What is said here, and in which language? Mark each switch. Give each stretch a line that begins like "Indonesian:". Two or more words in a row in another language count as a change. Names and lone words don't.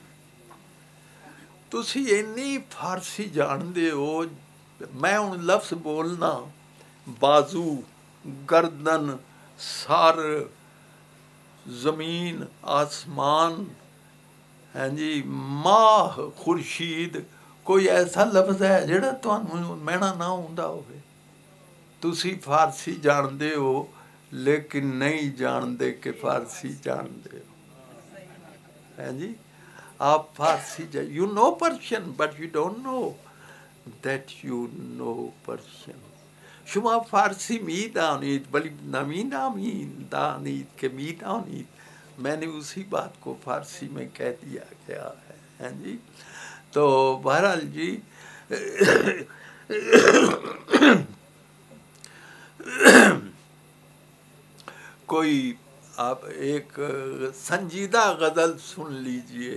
Punjabi: تسی اینی فارسی جان دے ہو. میں ہوں لفظ بولنا، بازو، گردن، سر، زمین، آسمان، ہاں جی، ماہ، خورشید. کوئی ایسا لفظ ہے جڑا تانوں مینا نہ ہوندا ہوئے؟ تسی فارسی جان دے ہو لیکن نہیں جان دے کہ فارسی جان دے ہو.
Urdu: ہاں جی، آپ فارسی
English: you know Persian but you don't know that you know Persian.
Persian: شما فارسی می دانید ولی نمی دانید کہ می دانید.
Urdu: میں نے اسی بات کو فارسی میں کہہ دیا گیا ہے. ہاں جی، تو بہرحال جی کوئی آپ ایک سنجیدہ غزل سن لیجئے.